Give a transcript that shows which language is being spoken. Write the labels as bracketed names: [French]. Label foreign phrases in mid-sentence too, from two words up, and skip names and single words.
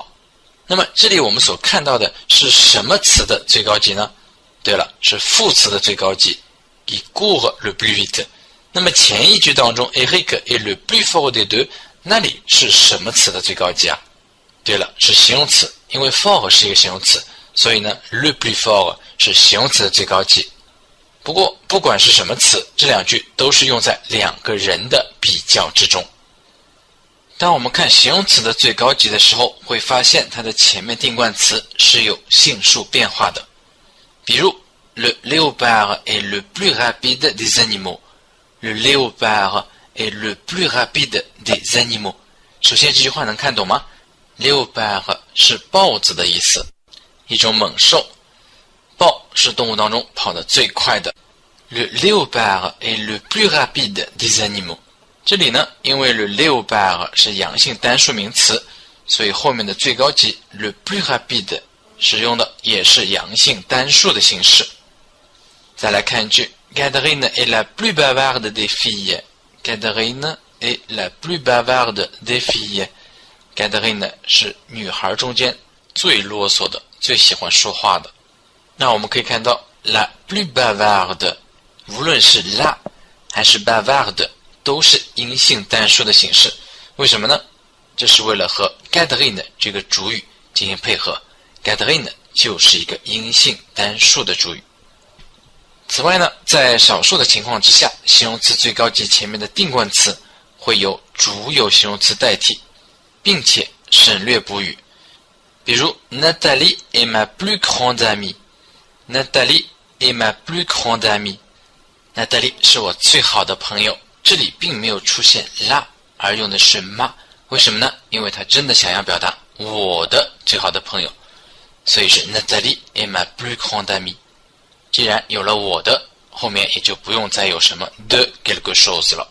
[Chinese] 那么这里我们所看到的是什么词的最高级呢？对了，是副词的最高级 [French] qui court le plus vite。 [Chinese] 那么前一句当中 [French] Eric est le plus fort des deux， [Chinese] 那里是什么词的最高级啊？对了，是形容词，因为 fort 是一个形容词，所以呢 [French] le plus fort [Chinese] 是形容词的最高级。不过不管是什么词，这两句都是用在两个人的比较之中。当我们看形容词的最高级的时候，会发现它的前面定冠词是有性数变化的。 [French] 比如 Le léopard est le plus rapide des animaux。 Le léopard est le plus rapide des animaux。 [Chinese] 首先这句话能看懂吗？ Léopard 是豹子的意思，一种猛兽。豹是动物当中跑得最快的。 [French] Le léopard est le plus rapide des animaux。 [Chinese] 这里呢，因为 [French] le léopard [Chinese] 是阳性单数名词，所以后面的最高级 [French] le plus rapide [Chinese] 使用的也是阳性单数的形式。再来看一句 [French] Catherine est la plus bavarde des filles。 Catherine est la plus bavarde des filles。 [Chinese] Catherine 是女孩中间最啰嗦的，最喜欢说话的。那我们可以看到 [French] la plus bavarde [Chinese] 无论是 la 还是 bavarde 都是阴性单数的形式。为什么呢？这是为了和 Catherine 这个主语进行配合。 Catherine 就是一个阴性单数的主语。此外呢，在少数的情况之下，形容词最高级前面的定冠词会由主有形容词代替，并且省略补语。 [French] 比如 Nathalie est ma plus grande amie。 Nathalie est ma plus grande amie。 [Chinese] Nathalie 是我最好的朋友，这里并没有出现 la， 而用的是 ma。 为什么呢？因为他真的想要表达我的最好的朋友，所以是 [French] Nathalie est ma plus grande amie。 [Chinese] 既然有了我的，后面也就不用再有什么 [French] de quelque chose [Chinese] 了。